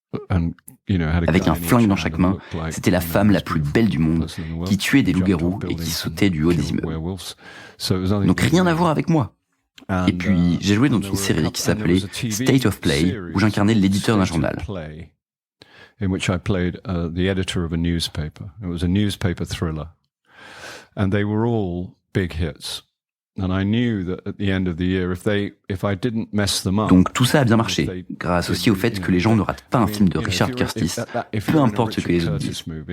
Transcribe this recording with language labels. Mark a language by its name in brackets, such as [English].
[French] Avec un flingue dans chaque main, c'était la femme la plus belle du monde, qui tuait des loups-garous et qui sautait du haut des immeubles. Donc rien à voir avec moi. Et puis j'ai joué dans une série qui s'appelait State of Play, où j'incarnais l'éditeur d'un journal. [English] In which I played the editor of a newspaper. It was a newspaper thriller. And they were all big hits. And I knew that at the end of the year, if I didn't mess them up... [French] Donc tout ça a bien marché, grâce aussi au fait que les gens ne ratent pas un film de Richard Curtis, peu importe ce que les autres disent.